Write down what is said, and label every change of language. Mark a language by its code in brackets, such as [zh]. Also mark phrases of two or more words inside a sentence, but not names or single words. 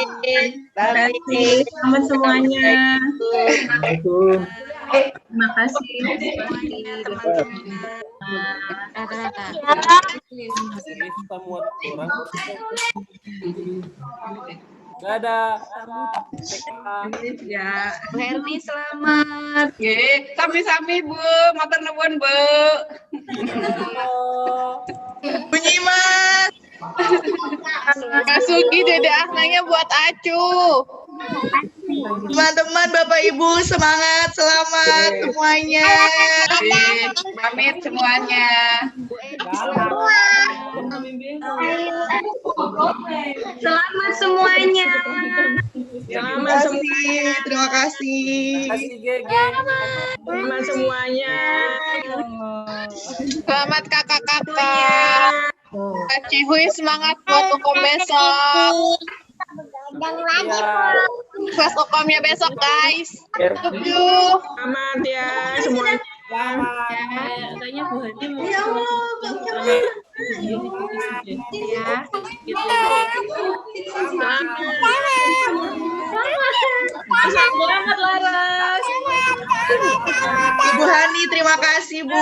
[id] Selamat semuanya. Terima kasih. Dadah. Ya, Bu Herni selamat. [jv] Nggih, sami-sami Bu, matur nuwun Bu. [id] Bu Nyimas. Masuki Dede Asnanya buat Acu. Teman-teman, Bapak Ibu, semangat, selamat semuanya. Pamit semuanya. Selamat semuanya. Terima kasih, terima kasih. Selamat semuanya. Selamat kakak-kakak. Kak Cihuy semangat buat hukum besok. Kelas hukumnya besok, [en] guys. Thank you. [id] Selamat ya semuanya. Kayaknya Bu Hani mau Selamat Laras. Ibu Hani, terima kasih Bu.